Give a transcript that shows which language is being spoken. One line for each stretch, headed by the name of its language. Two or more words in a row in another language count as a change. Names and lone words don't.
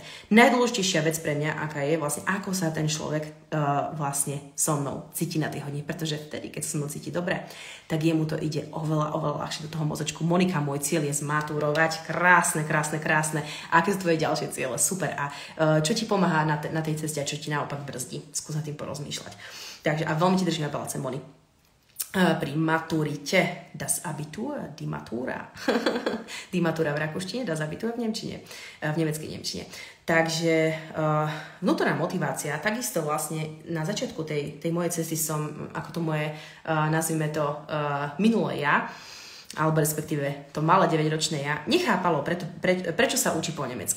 Slovak: Najdôležitejšia vec pre mňa, aká je vlastne, ako sa ten človek vlastne so mnou cíti na tej hodine, pretože vtedy, keď sa so mnou cíti dobre, tak jemu to ide oveľa, oveľa ľahšie do toho mozečku. Monika, môj cieľ je zmaturovať. Krásne. Aké sú tvoje ďalšie ciele? Super. A čo ti pomáha na tej ceste a čo ti naopak brzdí? Skús nad tým porozmýšľať. Takže a veľmi ti držím na palce, Moni. Pri maturite,
German: das Abitur, die Matura. Die Matura
Slovak: v rakúštine,
German: das Abitur
Slovak: v nemčine, v nemeckej nemčine. Takže vnútorná motivácia, takisto vlastne na začiatku tej mojej cesty som, ako to moje, nazvime to, minulé ja, alebo respektíve to malé 9-ročné ja, nechápalo, prečo sa učí po nemecky.